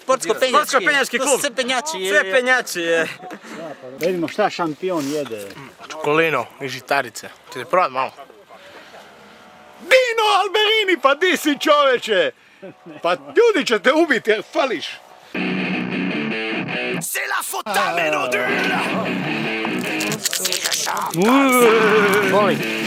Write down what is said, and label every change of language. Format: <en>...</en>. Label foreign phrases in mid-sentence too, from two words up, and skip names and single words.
<hr>Sportsko-penjački klub. Sve penjači je. Sve penjači je. Da vidimo šta šampion jede. Čokolino i žitarice. Ćete provat malo? Dino Alberini, pa di si čoveče? Pa ljudi će te ubiti jer fališ.</hr> <fr>C'est la faute à Ménodule.</fr> <hr>Molim.</hr>